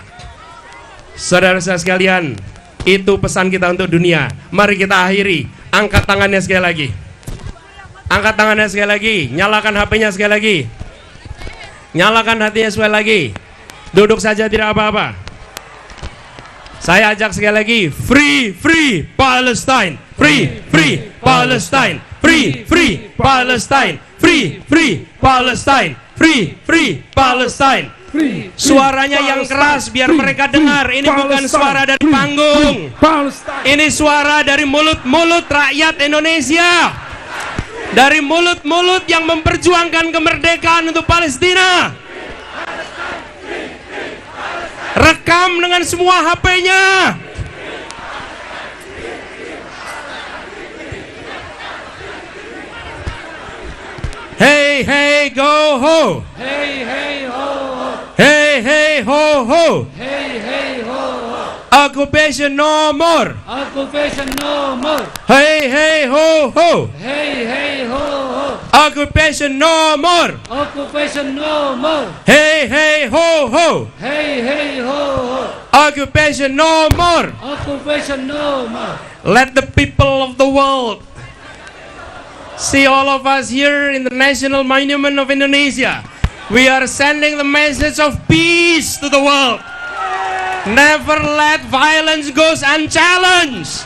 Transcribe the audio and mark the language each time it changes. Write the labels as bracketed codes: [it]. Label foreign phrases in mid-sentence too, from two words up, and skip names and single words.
[id] Saudara-saudara sekalian, itu pesan kita untuk dunia. Mari kita akhiri. Angkat tangannya sekali lagi. Angkat tangannya sekali lagi. Nyalakan HP-nya sekali lagi. Nyalakan hatinya sekali lagi. Duduk saja, tidak apa-apa. Saya ajak sekali lagi, [en] free, free Palestine, free, free Palestine, free, free Palestine, free, free Palestine, free, free Palestine. [id] Suaranya yang keras biar mereka dengar. Ini bukan suara dari panggung. Ini suara dari mulut-mulut rakyat Indonesia, dari mulut-mulut yang memperjuangkan kemerdekaan untuk Palestina. Rekam dengan semua HP-nya. [en] Hey, hey, go ho. Hey, hey, ho, ho. Hey, hey, ho, ho. Hey, hey, ho, ho. Occupation no more. Occupation no more. Hey, hey, ho, ho. Hey, hey, ho, ho. Occupation no more. Occupation no more. Hey, hey, ho, ho. Hey, hey, ho, ho. Occupation no more. Occupation no more. Let the people of the world see all of us here in the National Monument of Indonesia. We are sending the message of peace to the world. Never let violence go unchallenged.